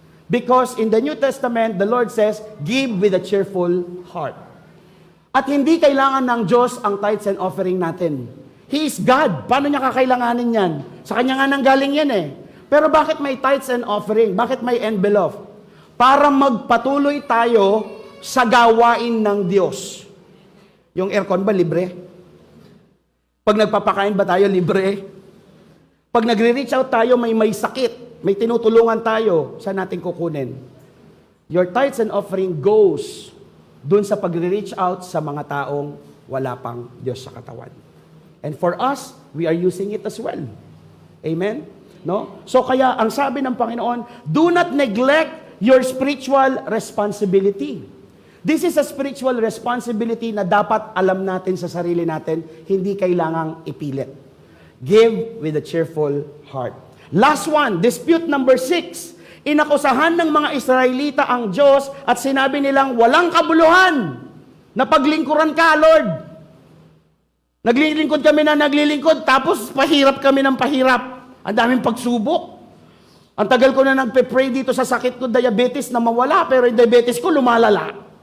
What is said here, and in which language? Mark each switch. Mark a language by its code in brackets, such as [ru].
[en] Because in the New Testament, the Lord says, give with a cheerful heart. [tl] At hindi kailangan ng Diyos ang tithes and offering natin. [en] He is God. [tl] Paano niya kakailanganin yan? Sa Kanya nga nanggaling yan eh. Pero bakit may tithes and offering? Bakit may envelope? Para magpatuloy tayo sa gawain ng Diyos. Yung aircon ba libre? Pag nagpapakain ba tayo libre? Pag nagre-reach out tayo may sakit, may tinutulungan tayo, saan natin kukunin? [en] Your tithes and offering goes [tl] dun sa pagre-reach out sa mga taong wala pang Diyos sa katawan. [en] And for us, we are using it as well. Amen? No? So [tl] kaya, ang sabi ng Panginoon, [en] do not neglect your spiritual responsibility. This is a spiritual responsibility [tl] na dapat alam natin sa sarili natin, hindi kailangang ipilit. [en] Give with a cheerful heart. Last one, dispute number 6. [tl] Inakusahan ng mga Israelita ang Diyos at sinabi nilang walang kabuluhan na paglingkuran ka, Lord. Naglilingkod kami na naglilingkod, tapos pahirap kami ng pahirap. Ang daming pagsubok. Ang tagal ko na nagpe-pray dito sa sakit ko, diabetes na mawala, pero yung diabetes ko lumalala.